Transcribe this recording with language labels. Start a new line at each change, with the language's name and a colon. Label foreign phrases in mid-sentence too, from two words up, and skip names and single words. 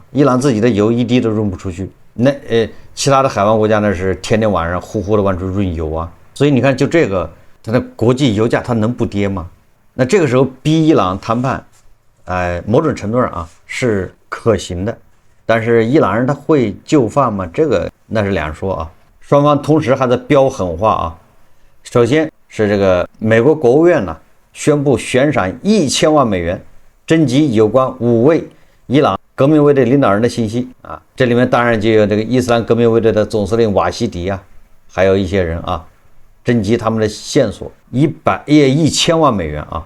Chinese: 伊朗自己的油一滴都運不出去，那其他的海灣國家那是天天晚上呼呼的往出運油啊。所以你看，就這個它的國際油價它能不跌嗎？那這個時候逼伊朗談判，某種程度上是可行的，但是伊朗人他會就範嗎？這個那是兩說啊。雙方同時還在飆狠話啊。首先是這個美國國務院呢宣布悬賞1000萬美元徵集有關5位伊朗革命衛隊領導人的信息啊，這裡面當然就有這個伊斯蘭革命衛隊的總司令瓦西迪啊，還有一些人啊，徵集他們的線索1000萬美元啊。